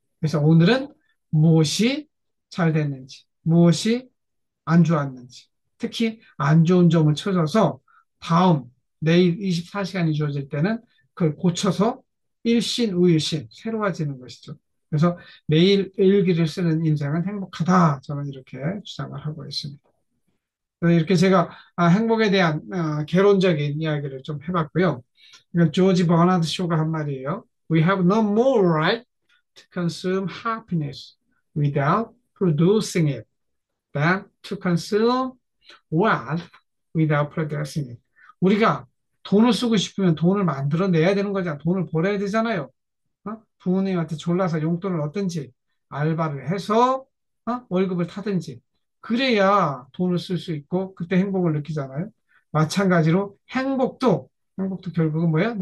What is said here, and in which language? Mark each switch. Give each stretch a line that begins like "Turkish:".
Korean: 그래서 오늘은 무엇이 잘 됐는지, 무엇이 안 좋았는지, 특히 안 좋은 점을 찾아서 다음 내일 24시간이 주어질 때는 그걸 고쳐서 일신 우일신 새로워지는 것이죠. 그래서 매일 일기를 쓰는 인생은 행복하다. 저는 이렇게 주장을 하고 있습니다. 이렇게 제가 행복에 대한 개론적인 이야기를 좀 해봤고요. 이건 조지 버나드 쇼가 한 말이에요.
English: We have no more right to consume happiness without producing it than to consume wealth without producing it.
Korean: 우리가 돈을 쓰고 싶으면 돈을 만들어내야 되는 거잖아. 돈을 벌어야 되잖아요. 부모님한테 졸라서 용돈을 얻든지 알바를 해서 월급을 타든지 그래야 돈을 쓸 수 있고 그때 행복을 느끼잖아요. 마찬가지로 행복도 결국은 뭐야?